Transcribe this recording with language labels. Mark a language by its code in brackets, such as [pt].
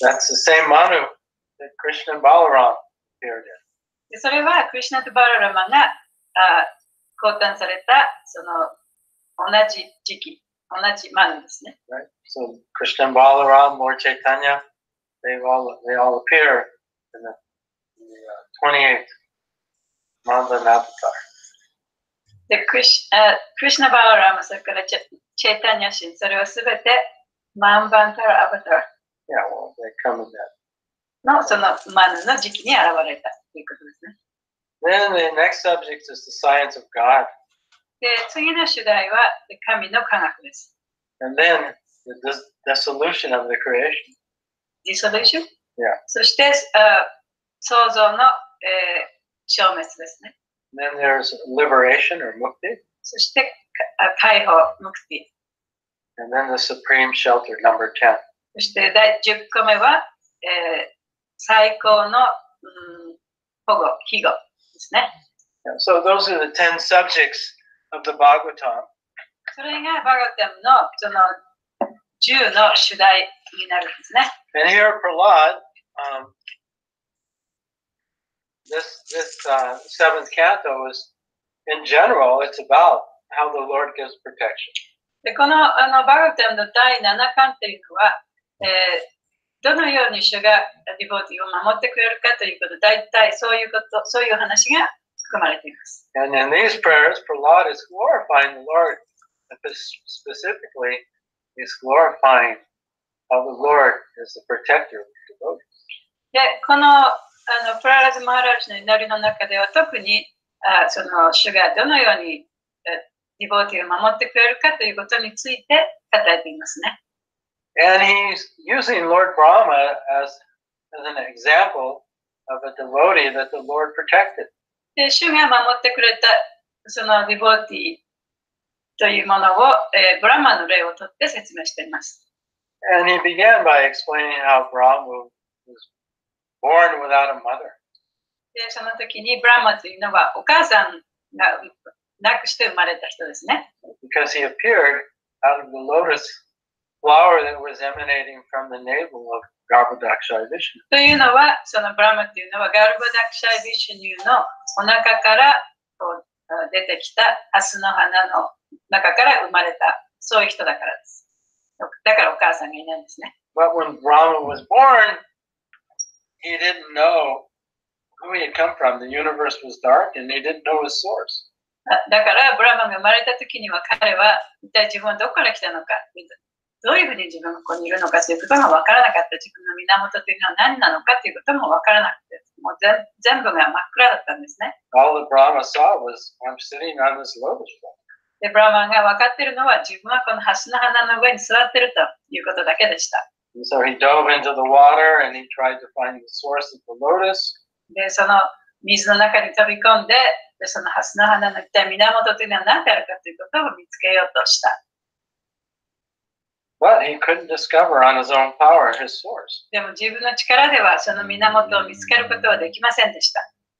[en] That's the same Manu that Krishna and Balaram appeared in. [ja] でそれはクリシュナとバララマが降誕されたその同じ時期、同じマヌですね。 [en] Right? So Krishna and Balaram, Lord Chaitanya, they all appear in the 28th Manvanavatar. [ja] でクリシュナ・バララマ、それからチェイタニャシン、それはすべてマンバンタラ・アバター [en] Yeah, well, they come in that. [ja] のそのマヌの時期に現れたということですね。 [en] Then the next subject is the science of God. [ja] で、次の主題は神の科学です。 [en] And then the dissolution of the creation. Dissolution? Yeah. [ja] そして創造の、消滅ですね。 [en] And then there's liberation or mukti. [ja] そして解放、ムクティ。 [en] And then the supreme shelter, number 10. [ja] そして第10個目は、最高の、保護、庇護ですね。 [en] Yeah, so those are the 10 subjects of the Bhagavatam. [ja] それがバガタムのその10の主題になるんですね。 [en] And here, Prahlad, this 7th canto is, in general, it's about how the Lord gives protection. [ja] でこのバガタムの第7巻というのは、どのように主がディボーティを守ってくれるかということ、大体そういう話が含まれています。 [en] And in these prayers, Prahlad is glorifying the Lord. Specifically, he's glorifying how the Lord is the protector of the devotees. [ja] で、このプララズ・マハラージの祈りの中では特にその主がどのようにディボーティを守ってくれるかということについて語っていますね。 [en] And he's using Lord Brahma as an example of a devotee that the Lord protected. [ja] で、主が守ってくれたそのディボーティというものを、ブラマの例をとって説明しています。 [en] And he began by explaining how Brahma was born without a mother. [ja] で、その時にブラマというのはお母さんが亡くして生まれた人ですね。 [en] Because he appeared out of the lotus flower that was emanating from the navel of Garbhodakshaya Vishnu. [ja] というのは、そのブラマというのはガルバダクシャイ・ビシュニューのお腹から出てきたハスの花の中から生まれた、そういう人だからです。だからお母さんがいないんですね。 [en] But when Brahma was born, he didn't know who he had come from. The universe was dark and he didn't know his source. [ja] だからブラマが生まれた時には彼は一体自分はどこから来たのか、どういうふうに自分がここにいるのかということが分からなかった。自分の源というのは何なのかということも分からなくて、もう全部が真っ暗だったんですね。 [en] All that Brahma saw was, I'm sitting on this lotus flower. [ja] で、ブラマが分かっているのは自分はこのハスの花の上に座っているということだけでした。 [en] And so he dove into the water and he tried to find the source of the lotus. [ja] で、その水の中に飛び込んで、そのハスの花の一体源というのは何であるかということを見つけようとした。 [en] But he couldn't discover on his own power his source. [ja] でも自分の力ではその源を見つけることはできませんでした。